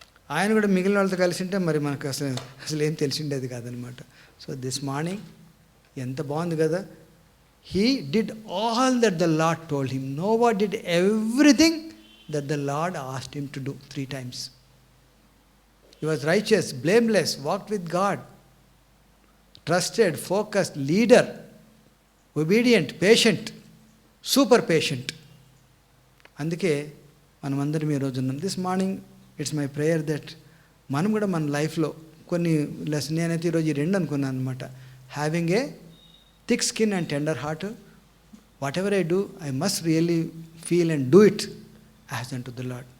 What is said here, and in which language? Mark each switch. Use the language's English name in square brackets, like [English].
[Telugu] ఆయన కూడా మిగిలిన వాళ్ళతో కలిసి ఉంటే మరి మనకు అసలు ఏం తెలిసిండేది కాదనమాట. [English] so this morning [Telugu] ఎంత బాగుంది కదా. [English] He did all that the Lord told him. Noah did everything that the Lord asked him to do 3 times. He was righteous, blameless, walked with God, trusted, focused, leader, obedient, patient, super patient. [Telugu] అందుకే మనమందరం ఈరోజు ఉన్నాం. [English] this morning it's my prayer that [Telugu] మనం కూడా మన లైఫ్లో కొన్ని lesson, నేనైతే ఈరోజు ఈ 2 అనుకున్నాను అనమాట. [English] Having a thick skin and tender heart. Whatever I do, I must really feel and do it as unto the Lord.